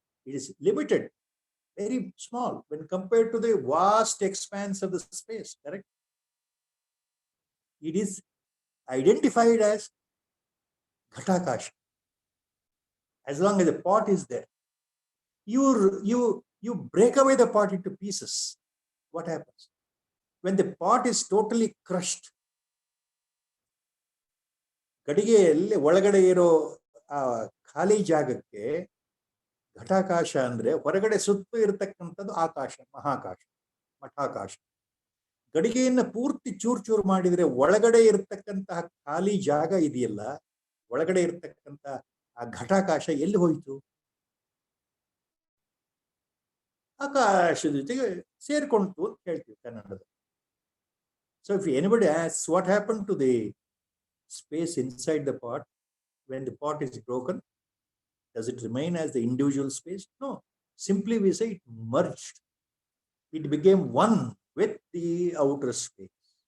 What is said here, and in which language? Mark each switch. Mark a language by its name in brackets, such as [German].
[English] It is limited, very small when compared to the vast expanse of the space, correct? It is identified as Ghatakasha. As long as the pot is there, you break away the pot into pieces. What happens? [Kannada] When the pot is totally crushed, ಗಡಿಗೆಯಲ್ಲಿ ಒಳಗಡೆ ಇರೋ ಆ ಖಾಲಿ ಜಾಗಕ್ಕೆ ಘಟಾಕಾಶ ಅಂದ್ರೆ ಹೊರಗಡೆ ಸುತ್ತು ಇರತಕ್ಕಂಥದ್ದು ಆಕಾಶ, ಮಹಾಕಾಶ, ಮಠಾಕಾಶ. ಗಡಿಗೆಯನ್ನು ಪೂರ್ತಿ ಚೂರು ಚೂರು ಮಾಡಿದ್ರೆ ಒಳಗಡೆ ಇರತಕ್ಕಂತಹ ಖಾಲಿ ಜಾಗ ಇದೆಯಲ್ಲ, ಒಳಗಡೆ ಇರತಕ್ಕಂತ ಆ ಘಟಾಕಾಶ ಎಲ್ಲಿ ಹೋಯಿತು? ಆಕಾಶದ ಜೊತೆಗೆ ಸೇರ್ಕೊಂತು ಅಂತ ಹೇಳ್ತೀವಿ ಕನ್ನಡದ. [English] So if anybody asks what happened to the space inside the pot when the pot is broken, does it remain as the individual space? No. Simply we say it merged. It became one with the outer space.